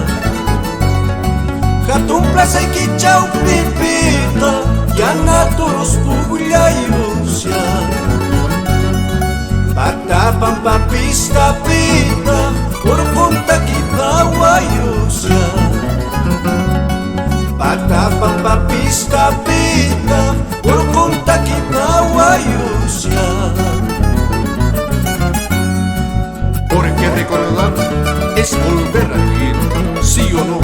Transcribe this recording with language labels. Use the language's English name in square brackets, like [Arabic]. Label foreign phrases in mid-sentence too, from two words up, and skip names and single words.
[Quechua] hatun plasaykichawpipiqa yana turus puqllayusya patapan papistapita urqunta kipawayusya patapan papistapita urqunta kipawayusya. [Spanish] Porque recordar es volver a vivir, sí o no.